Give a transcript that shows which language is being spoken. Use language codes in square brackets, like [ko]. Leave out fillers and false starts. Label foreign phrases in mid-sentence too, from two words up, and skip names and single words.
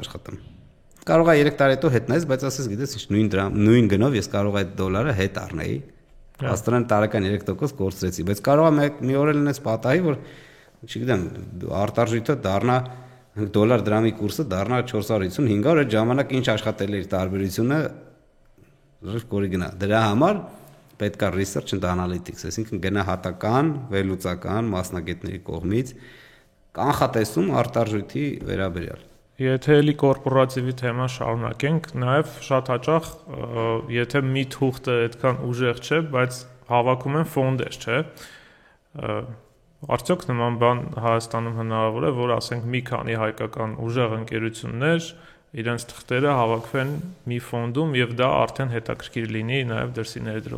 [hy] աշխատեմ։ Կարող է 3 տարի հետո հետնես, բայց ասես գիտես ինչ նույն գնով ես կարող այդ դոլարը հետ առնեի։ Աստորեն տարեկան 3% կորցրեցի, բայց կարող է մի օր էլ ունես պատահի, որ չգիտեմ, արտարժույթը դառնա դոլար դրամի կուրսը դառնա 450-500, այդ ժամանակ ինչ աշխատել էր տարբերությունը կորի գնա։ Դրա համար պետք է [en] research and analytics, [hy] այսինքն գնահատական, վերլուծական մասնագետների կողմից կանխատեսում արտարժույթի վերաբերյալ։ Եթե էլի կորպորատիվի թեման շարունակենք, նաև շատ հաճախ, եթե մի թուղթը այդքան ուժեղ չէ, բայց հավաքում են ֆոնդեր, չէ։ Արդյոք նման բան Հայաստանում հնարավոր է, որ ասենք մի քանի հայկական ուժեղ ընկերություններ իրենց թղթերը հավաքվեն մի ֆոնդում եւ դա արդեն հետաքրքիր լինի նաև դրսի ներդրողին։